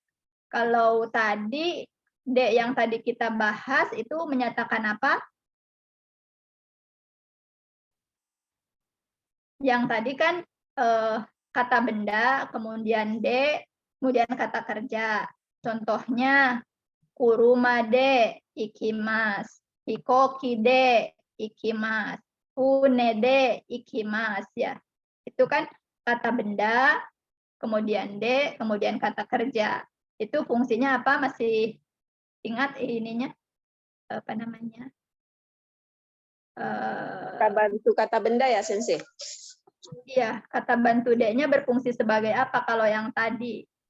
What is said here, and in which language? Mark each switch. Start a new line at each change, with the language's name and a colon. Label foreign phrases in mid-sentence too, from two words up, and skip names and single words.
Indonesian: Kalau tadi D yang tadi kita bahas itu menyatakan apa? Yang tadi kan kata benda, kemudian D, kemudian kata kerja.
Japanese: Contohnya 車で行きます、飛行機で行きます、船で行きます ya.
Indonesian: Itu kan kata benda, kemudian D, kemudian kata kerja. Itu fungsinya apa? Masih ingat ininya? Apa namanya? Kata bantu kata benda ya, Sensei? Iya, kata bantu D-nya berfungsi sebagai apa kalau yang tadi?